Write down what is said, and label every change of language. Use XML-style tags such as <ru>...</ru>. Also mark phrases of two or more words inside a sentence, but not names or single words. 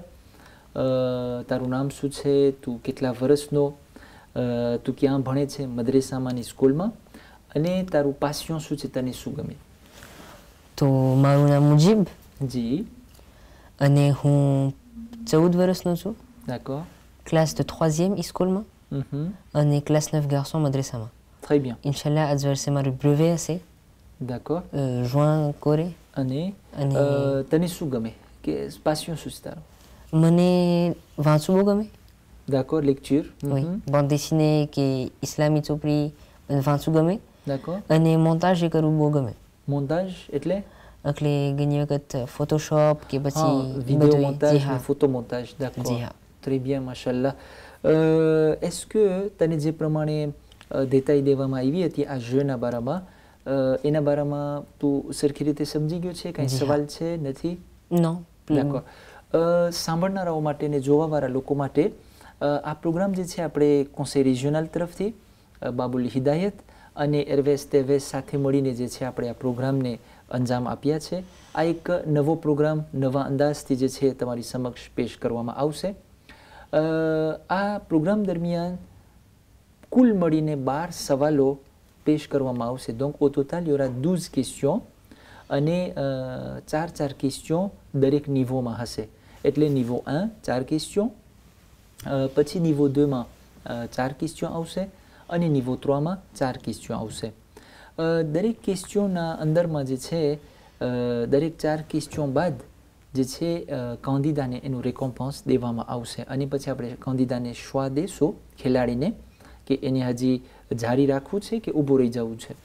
<gu>તારું નામ શું છે, તું કેટલા વર્ષનો, તું ક્યાં ભણે છે, મદ્રેસામાંની સ્કૂલમાં, અને તારું પાસિયો શું છે, તને શું ગમે? તો મારું નામ મુજીબ જી, અને હું 14 વર્ષનો છું।</gu> <fr>d'accord,</fr> <gu>ક્લાસ</gu> <fr>de 3e</fr> <gu>સ્કૂલમાં અને ક્લાસ 9 garçon મદ્રેસામાં।</gu> <fr>très bien,</fr> <gu>ઇન્શાલ્લાહ આજ વર્ષે મારું બ્રેવે હશે,</gu> <fr>d'accord।</fr> <gu>juin કોરે। અને તને શું ગમે, કે પાસિયો શું છે તારો? મને વાંચવું બહુ ગમે।</gu> <fr>d'accord, lecture, oui, bande dessinée</fr> <gu>કે ઇસ્લામી ચોપડી મને વાંચવું ગમે,</gu> <fr>d'accord।</fr> <gu>અને મોન્ટાજ એ કરવું બહુ ગમે। montage એટલે એટલે ઘણી વખત ફોટોશોપ કે પછી vidéo બધું, montage, જી હા,</gu> <fr>photo montage, d'accord,</fr> <gu>જી હા।</gu> <fr>très bien,</fr> <gu>mashallah।</gu> <fr>est-ce que</fr> <gu>તને જે પ્રમાણે દેતાઈ દેવામાં આવી હતી આ જના બારામાં, એના બારામાં તું સરખી રીતે સમજી ગયો છે? કાંઈ જી સવાલ છે, નથી?</gu> <fr>non, d'accord।</fr> <gu>સાંભળનારાઓ માટે ને જોવાવાળા લોકો માટે આ પ્રોગ્રામ જે છે આપણે</gu> <fr>conseil régional</fr> <gu>તરફથી બાબુલ હિદાયત અને એરવેસ તેવેસ સાથે મળીને જે છે આપણે આ પ્રોગ્રામને અંજામ આપ્યા છે। આ એક નવો પ્રોગ્રામ નવા અંદાજથી જે છે તમારી સમક્ષ પેશ કરવામાં આવશે। આ પ્રોગ્રામ દરમિયાન કુલ મળીને 12 સવાલો પેશ કરવામાં આવશે।</gu> <fr>donc au total il y aura 12 questions</fr> <gu>અને 4 questions દરેક નિવોમાં હશે। એટલે નિવો 1 4 questions, પછી નિવો 2 માં 4 questions આવશે અને નિવો 3 માં 4 questions આવશે। દરેક ક્વેશ્ચનના અંદરમાં જે છે દરેક 4 ક્વેશ્ચન બાદ જે છે કાંદીદાને એનું રેકોમ્પન્સ દેવામાં આવશે, અને પછી આપણે કાંદીદાને શ્વા દેશું ખેલાડીને કે એને હજી જારી રાખવું છે કે ઊભું રહી જવું છે।</gu>